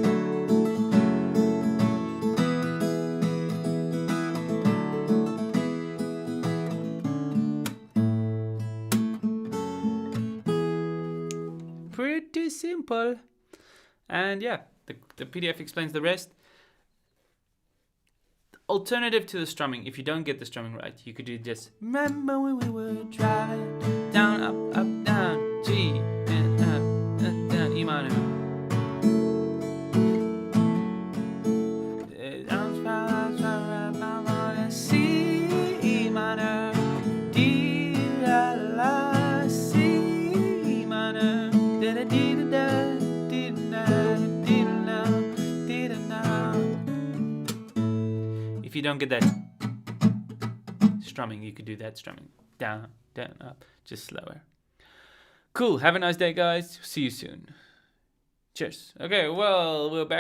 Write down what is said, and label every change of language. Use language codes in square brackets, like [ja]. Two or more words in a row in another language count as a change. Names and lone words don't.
[en] Pretty simple. And yeah, the PDF explains the rest. Alternative to the strumming, if you don't get the strumming right, you could do just remember when we were driving down, up, down, G, and up, down, E minor. C, E minor, D, la, la, C, E minor, da, da, dee, da, da, dee, da, dee, da, dee, da. If you don't get that strumming, you could do that strumming. Down, down, up, just slower. Cool. Have a nice day, guys. See you soon. Cheers. Okay, well, we're back.